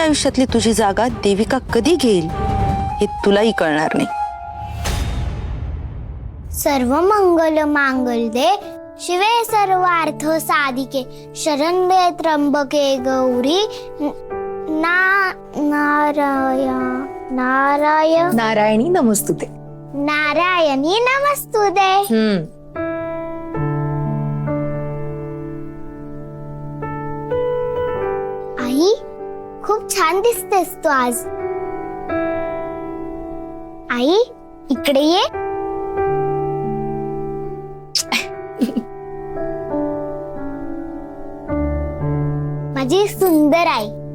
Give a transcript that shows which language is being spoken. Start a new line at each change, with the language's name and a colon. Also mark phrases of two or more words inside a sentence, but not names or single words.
Marathi: आयुष्यातली तुझी जागा देविका कधी घेईल हे तुलाही कळणार नाही.
Sanskrit: सर्व मंगल मांगल्ये शिवे सर्वार्थ साधिके शरण्ये त्र्यंबके गौरी नारायणी नमस्तुते. नारायणी नमस्तुते.
Marathi: आई, खूप छान दिसतेस तू आज. आई, इकडे ये. माझी सुंदर आई.